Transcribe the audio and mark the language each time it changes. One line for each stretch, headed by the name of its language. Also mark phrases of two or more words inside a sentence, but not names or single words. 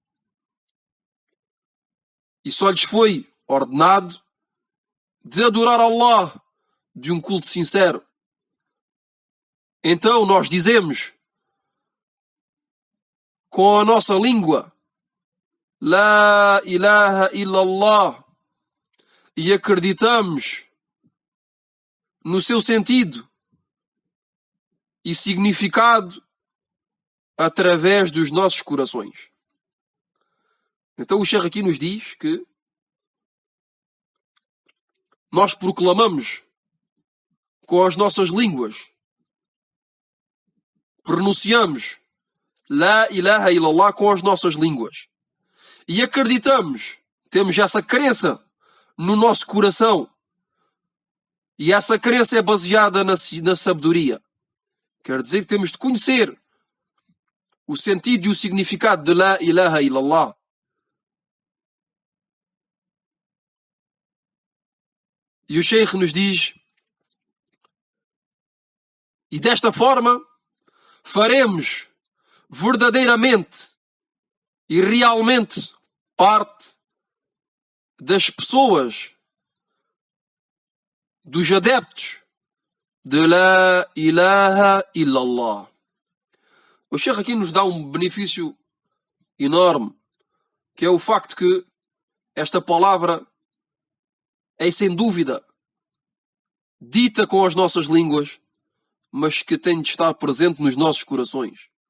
Portuguese: E só lhes foi ordenado de adorar Allah de um culto sincero. Então nós dizemos com a nossa língua
Arabic: لا إله إلا الله
Portuguese: e acreditamos no seu sentido e significado através dos nossos corações. Então o Sheikh aqui nos diz que nós proclamamos com as nossas línguas pronunciamos
Arabic: لا إله إلا الله
Portuguese: com as nossas línguas e acreditamos, temos essa crença no nosso coração, e essa crença é baseada na sabedoria. Quer dizer que temos de conhecer o sentido e o significado de
Arabic: لا إله إلا الله.
Portuguese: E o Sheikh nos diz: e desta forma faremos verdadeiramente e realmente parte das pessoas, dos adeptos de
Arabic: لا إله إلا الله.
Portuguese: O Sheikh aqui nos dá um benefício enorme, que é o facto que esta palavra é sem dúvida dita com as nossas línguas, mas que tem de estar presente nos nossos corações.